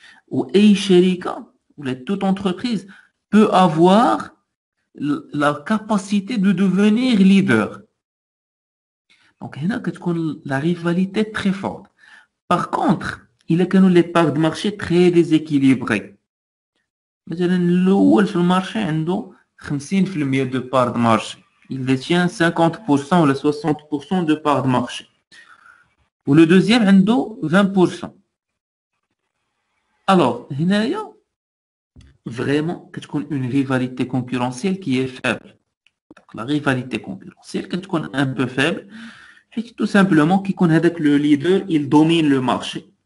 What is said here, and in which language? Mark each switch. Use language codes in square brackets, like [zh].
[fr] Ou [ar] أي شركة [fr] ou toute entreprise peut avoir la capacité de devenir leader. Donc [ar] هنا كتكون [fr] la rivalité très forte. Par contre, il y a les parts de marché très déséquilibrées. [ar] مثلا الأول في المارشي عنده 50% [fr] de part de marché. Il détient 50% ou les 60% de part de marché. Ou le deuxième [ar] عنده [fr] 20%. Alors, [ar] هنايا [fr] vraiment [ar] كتكون [fr] une rivalité concurrentielle qui est faible. Donc, la rivalité concurrentielle [ar] كتكون [fr] un peu faible. Tout simplement [ar] كيكون هذاك [fr] le leader il domine le marché.